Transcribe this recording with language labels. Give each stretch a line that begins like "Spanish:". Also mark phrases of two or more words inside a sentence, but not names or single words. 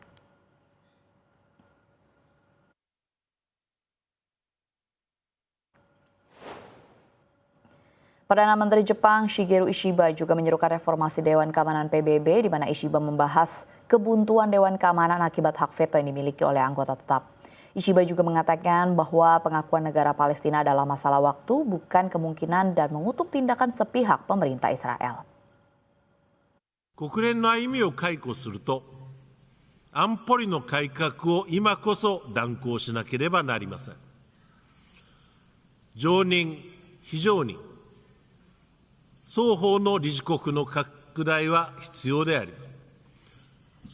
Indonesian: Perdana Menteri Jepang Shigeru Ishiba juga menyerukan reformasi Dewan Keamanan PBB di mana Ishiba membahas kebuntuan Dewan Keamanan akibat hak veto yang dimiliki oleh anggota tetap. Ishiba juga mengatakan bahwa pengakuan negara Palestina adalah masalah waktu, bukan kemungkinan dan mengutuk tindakan sepihak pemerintah Israel.
Japanese: 国連の歩みを回顧すると、安保理の改革を今こそ断行しなければなりません。常任、非常任、双方の理事国の拡大は必要であります。